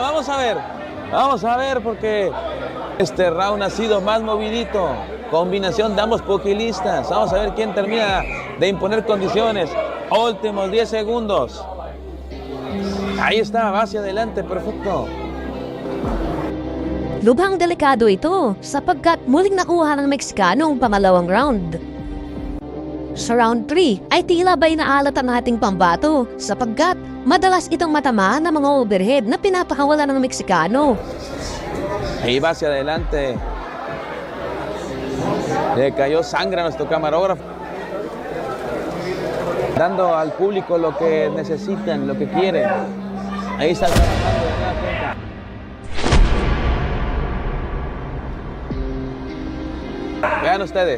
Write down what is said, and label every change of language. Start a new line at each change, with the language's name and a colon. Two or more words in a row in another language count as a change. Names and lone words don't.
Spanish: Vamos a ver porque este round ha sido más movidito. Combinación de ambos pugilistas. Vamos a ver quién termina de imponer condiciones. Últimos 10 segundos. Ahí está, va hacia adelante, perfecto.
Filipino: Lubhang delikado ito sapagkat muling nakuha ng Meksikano ang pangalawang round. Sa round 3 ay tila ba'y naalatan nating pambato sapagkat madalas itong matamaan ng mga overhead na pinapakawala ng Meksikano.
Spanish: Ahí va hacia adelante. Le cayó sangre a nuestro camarógrafo. Dando al público lo que necesitan, lo que quieren. Ahí está trabajando de nueva cuenta. Vean ustedes.